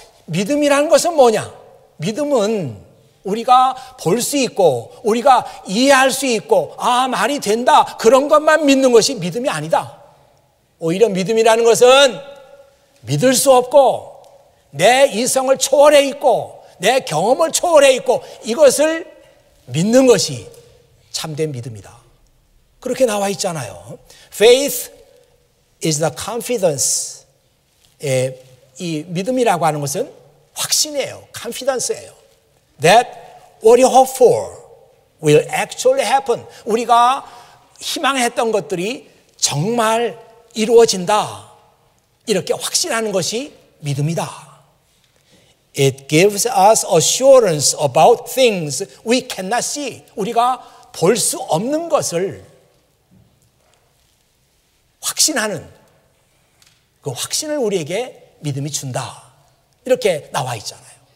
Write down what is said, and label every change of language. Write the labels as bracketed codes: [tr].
[ko] 믿음이라는 것은 뭐냐? 믿음은 우리가 볼 수 있고 우리가 이해할 수 있고 말이 된다 그런 것만 믿는 것이 믿음이 아니다. 오히려 믿음이라는 것은 믿을 수 없고 내 이성을 초월해 있고 내 경험을 초월해 있고 이것을 믿는 것이 참된 믿음이다. 그렇게 나와 있잖아요. [en] Faith is the confidence [ko] 이 믿음이라고 하는 것은 확신이에요. confidence예요. [en] That what you hope for will actually happen. [ko] 우리가 희망했던 것들이 정말 이루어진다. 이렇게 확신하는 것이 믿음이다. [en] It gives us assurance about things we cannot see. [ko] 우리가 볼 수 없는 것을 확신하는 그 확신을 우리에게 믿음이 준다. 이렇게 나와 있잖아요.